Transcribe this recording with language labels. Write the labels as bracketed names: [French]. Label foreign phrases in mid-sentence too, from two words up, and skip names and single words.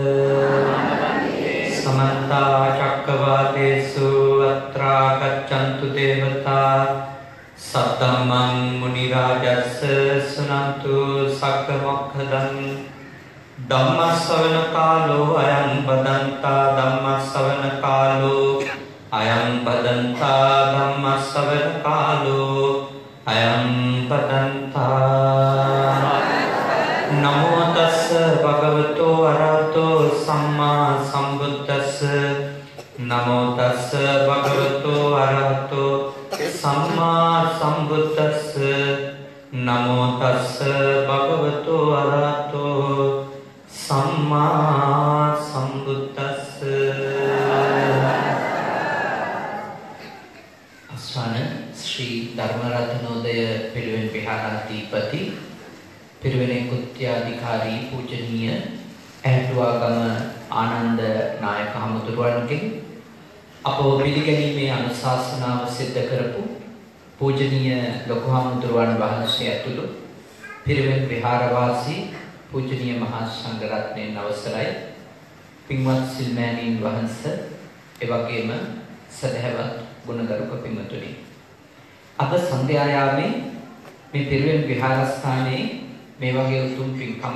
[Pali] समन्ता चक्रवालेषु अत्रा गच्छन्तु देवता सद्धम्मं मुनिराजस्य शृण्वन्तु सकमोक्खदं धम्मश्रवण कालो अयं बदन्ता धम्मश्रवण कालो अयं बदन्ता धम्मश्रवण कालो अयं बदन्ता नमो तस्स भगवतो अरहतो सम्मा सम्बुद्धस्स नमो तस्स भगवतो अरहतो सम्मा सम्बुद्धस्स नमो तस्स भगवतो अरहतो सम्मा सम्बुद्धस्स [Sinhala] අස්වාන ශ්‍රී ධර්මරත්නෝදය පිරුවෙන විහාරාධිපති පිරුවෙනේ කුත්‍යාධිකාරී පූජනීය ඇටුවාගම ආනන්ද නායක හමුදුරුවන්ගෙන් අපව පිළිගැනීමේ අනුශාසනාව සිද්ධ කරපු පූජනීය ලොකු හමුදුරුවන් වහන්සේ ඇතුළු පිරිවෙන් විහාරවාසී පූජනීය මහා සංඝරත්නයන් අවසරයි පින්වත් සිල්මෑණීන් වහන්සේ එවැගේම සදහැවත් ගුණගරුක පින්වතුනි අද සන්ධ්‍යා යාමේ මේ පිරිවෙන් විහාරස්ථානයේ මේ වගේ උතුම් පින්කමක්